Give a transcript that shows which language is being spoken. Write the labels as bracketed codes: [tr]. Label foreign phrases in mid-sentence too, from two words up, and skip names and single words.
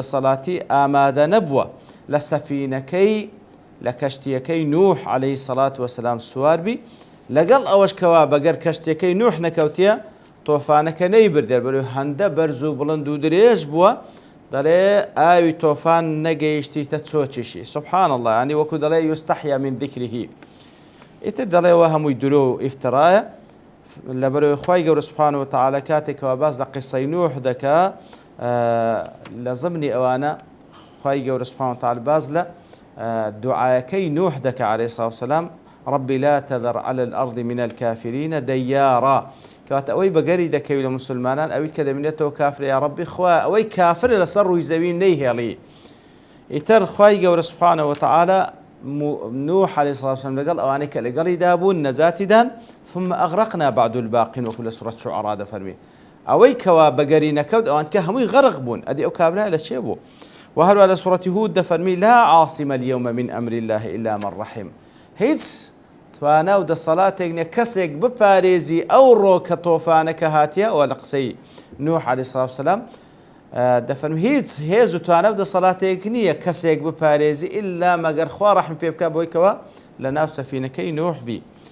[ckb] دەسەڵاتی ئامادە نەبووە لە سەفینەکەی لە کەشتیەکەی نوح [ar] عەلەیهی سەڵات وەسەلام [ckb] سواربی لەگەڵ ئەوەش کەوا بەگەر کەشتیەکەی نوح نەکەوتیە تۆفانەکە نەیبردێ بەروی هەندە بەرز و بڵند و درێژ بووە دەڵێ ئاوی تۆفان نەگەیشتیتە چۆچیشی [ar] سبحان الله [ckb] ینی وەکو دەڵێ [ar] یوستەحیا من ذیکریه [ckb] ئیتر دەڵێەوە هەمووی درۆ و ئیفترایە لەبەرەوەی خوای گەورە [ar] سبحانه وتعالى [ckb] کاتێکەوە باس لە قیسەی نوح دەکا لە ضمنی ئەوانە خوای گەورە [ar] سبحانه وتعالى [ckb] باز لە دعاەکەی نوح دەکا [ar] عەلەیهی الصلاة والسلام ربي لا تذر على الأرض من الكافرين ديارا [ckb] کەواتە ئەوەی بەگەری دەکەوی لە مسلمانان ئەویت کە دەبینێتەوە کافر یا ربی خوا ئەوەی کافر لەسەر ڕووی زەوی نەیهێڵی ئیتر خوای گەورە [ar] سبحانه وتعالى [ckb] نوح [ar] عەلەیهی الصلاة والسلام [ckb] لەگەڵ ئەوانەی کە لەگەڵی دابوون نەجاتیدان [ar] ثم أغرقنا بعد الباقين [ckb] وەکو لە سوورەت شوعەرا دەفەرمێ ئەوەی کەوا بەگەری نەکەوت ئەوان کە هەمووی غەرق بوون ئەدی ئەو کابرا لە چێ بوو وهروها لە سوورەتی هود دەفەرمی [ar] لا عاصم اليوم من أمر الله إلا من رحم [ckb] هیچ توانا و دەسەڵاتێک نییە کەسێک بپارێزی ئەو ڕۆ کە تۆفانەکە هاتیە و لە قسەی نوح [ar] عەلەیهی الصلاة والسلام [ckb] دەفەرمی هیچ هێز و توانە و دەسەڵاتێک نییە کەسێک بپارێزی ئللا مەگەر خوا ڕەحم پێ بکات بۆی کەوە لە ناو سەفینەکەی نوح بی